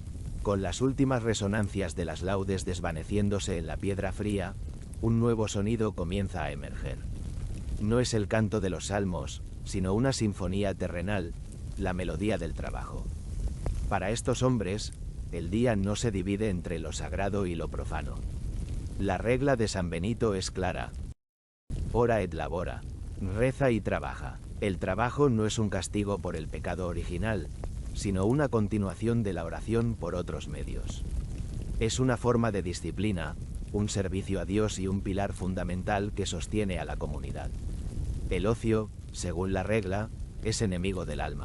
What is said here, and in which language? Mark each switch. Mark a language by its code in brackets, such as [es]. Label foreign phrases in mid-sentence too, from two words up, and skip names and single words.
[es] Con las últimas resonancias de las laudes desvaneciéndose en la piedra fría, un nuevo sonido comienza a emerger. No es el canto de los salmos, sino una sinfonía terrenal, la melodía del trabajo. Para estos hombres, el día no se divide entre lo sagrado y lo profano. La regla de San Benito es clara. [la] Ora et labora, [es] reza y trabaja. El trabajo no es un castigo por el pecado original, sino una continuación de la oración por otros medios. Es una forma de disciplina, un servicio a Dios y un pilar fundamental que sostiene a la comunidad. El ocio, según la regla, es enemigo del alma.